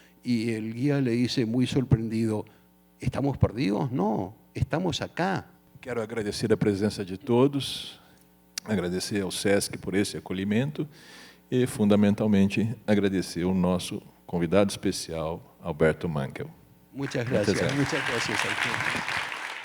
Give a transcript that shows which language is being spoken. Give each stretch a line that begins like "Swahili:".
Spanish: Y el guía le dice muy sorprendido, ¿estamos perdidos? No, estamos acá.
Portuguese: Quero agradecer a presença de todos, agradecer ao SESC por esse acolhimento e, fundamentalmente, agradecer o nosso convidado especial, Alberto Mangel.
Spanish: Muchas gracias. Muchas gracias a usted.